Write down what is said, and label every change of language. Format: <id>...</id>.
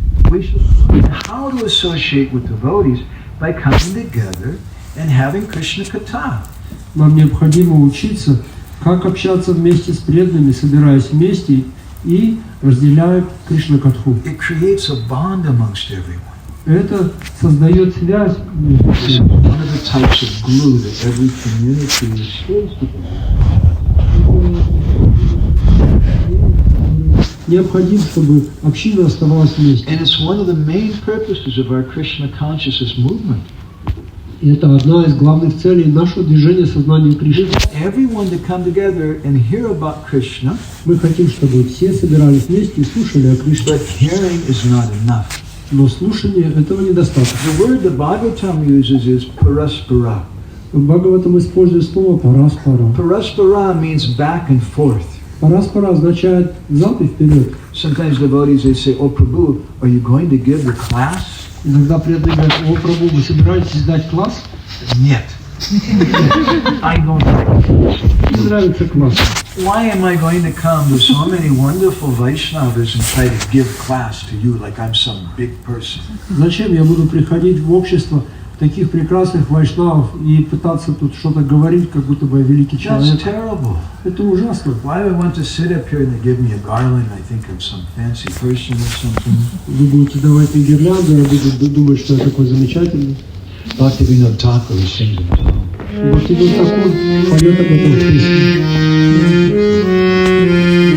<en>We should learn how to associate with devotees by coming together and having Krishna Katha.</en> <ru>Нам необходимо учиться, как общаться вместе с преданными, собираясь вместе и разделяя Кришна Катху.</ru> <en>It creates a bond amongst everyone.</en> <ru>Это создает связь.</ru> <en>This is one of the types of glue that every community is supposed to be.</en> <ru>Необходимо, чтобы община оставалась вместе.</ru> <en>And it's one of the main purposes of our Krishna consciousness movement.</en> <ru>И это одна из главных целей нашего движения сознания Кришны.</ru> <en>Everyone to come together and hear about Krishna.</en> <ru>Мы хотим, чтобы все собирались вместе и слушали о Кришне.</ru> <en>But hearing is not enough.</en> <ru>Но слушание этого недостаточно.</ru> <en>The word the Bhagavatam uses is paraspara.</en> <ru>Бхагаватам использует слово параспара.</ru> <en>Paraspara means back and forth.</en> <ru>Параспара означает взад и вперед.</ru> <en>Sometimes devotees they say, "Oh Prabhu, are you going to give the class?"</en> <ru>Иногда преданные говорят: "О Прабху, вы собираетесь дать класс?" Нет.</ru> <en>I don't like it.</en> <ru>Не нравится класс.</ru> <en>Why am I going to come to so many wonderful Vaishnavas and try to give class to you like I'm some big person?</en> <ru>Зачем я буду приходить в общество таких прекрасных вайшнавов и пытаться тут что-то говорить, как будто бы я великий человек?</ru> <en>That's terrible.</en> <ru>Это ужасно.</ru> <en>Why do I want to sit up here and they give me a garland? I think I'm some fancy person or something.</en> <ru>Вы будете давать мне гирлянду, я буду думать, что я такой замечательный.</ru> <en>Bhaktivinoda Thakur sings a song.</en> <ru>Бхактивинода Тхакур поет об этом в песне.</ru>